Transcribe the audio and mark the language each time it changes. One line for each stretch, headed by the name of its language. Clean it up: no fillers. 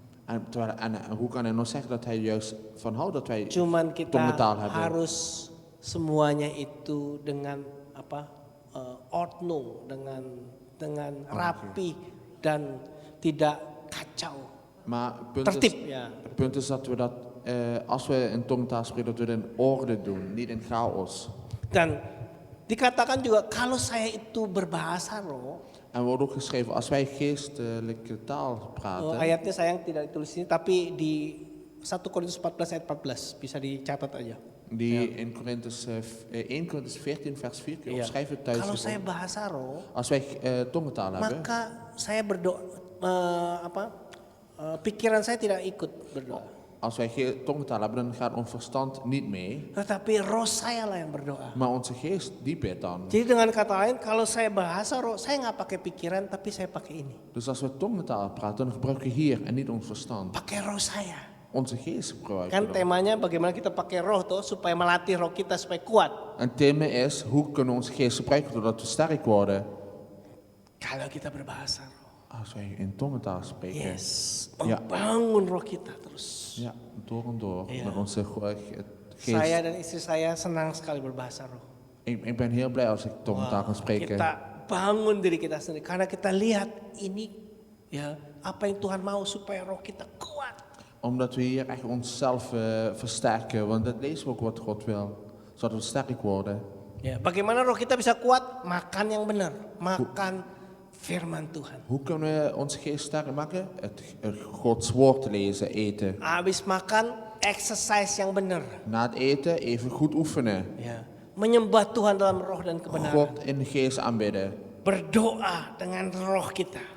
Dutch: En hoe kan hij nou zeggen dat hij juist van houdt dat wij
Indonesian: Cuman kita
Dutch: tongentaal hebben?
Indonesian: harus semuanya itu dengan ordnung, dengan rapi dan tidak kacau.
Dutch: Maar het
Indonesian: Tertib, ja.
Dutch: punt is dat we dat, als we in tongentaal spreken, dat we het in orde doen, niet in chaos.
Indonesian: Dan dikatakan juga kalau saya itu berbahasa roh,
Dutch: En wordt ook geschreven, als wij geestelijke taal praten,
Indonesian: ayatnya sayang tidak ditulis ini, tapi di 1 Korintus 14 ayat 14 bisa dicatat aja.
Dutch: die in 1 Korintus 14 vers 4 keer
Indonesian: Iya.
Dutch: opschrijven thuis.
Indonesian: Kalau saya bahasa roh,
Dutch: Als wij tongentaal hebben,
Indonesian: maka saya berdoa, pikiran saya tidak ikut berdoa.
Dutch: als wij tongentaal hebben, dan gaat ons verstand niet mee,
Indonesian: Tetapi roh saya lah yang berdoa.
Dutch: maar onze geest die bidt dan.
Indonesian: Jadi dengan kata lain, kalau saya bahasa roh, saya nggak pakai pikiran, tapi saya pakai ini.
Dutch: Dus als we tongentaal praten, dan gebruiken we hier en niet ons verstand.
Indonesian: Pakai roh saya.
Dutch: Onze geest gebruiken Kan we dan.
Indonesian: temanya bagaimana kita pakai roh tuh supaya melatih roh kita supaya kuat.
Dutch: En het thema is, hoe kunnen we onze geest gebruiken zodat we sterk worden?
Indonesian: Kalau kita berbahasa roh.
Dutch: Als wij in tongentaal spreken.
English: Yes,
Dutch: Ja.
Indonesian: membangun roh kita terus.
Dutch: Ja, door en door. Ja. Met onze geest.
Indonesian: Saya dan istri saya senang sekali berbahasa roh.
Dutch: Ik ben heel blij als ik tongentaal kan spreken.
Indonesian: Kita bangun diri kita sendiri karena kita lihat ini ya apa yang Tuhan mau supaya roh kita kuat.
Dutch: Omdat we hier echt onszelf versterken. Want dat lezen we ook wat God wil. Zodat we sterk worden.
Indonesian: Ya, bagaimana roh kita bisa kuat? Makan yang benar, makan firman Tuhan.
Dutch: Hoe kunnen we onze geest sterk maken? Het Gods woord lezen, eten.
Indonesian: Habis makan, exercise yang benar.
Dutch: Na het eten even goed oefenen.
Indonesian: Ya, menyembah Tuhan dalam roh dan kebenaran.
Dutch: God in de geest aanbidden.
Indonesian: Berdoa dengan roh kita.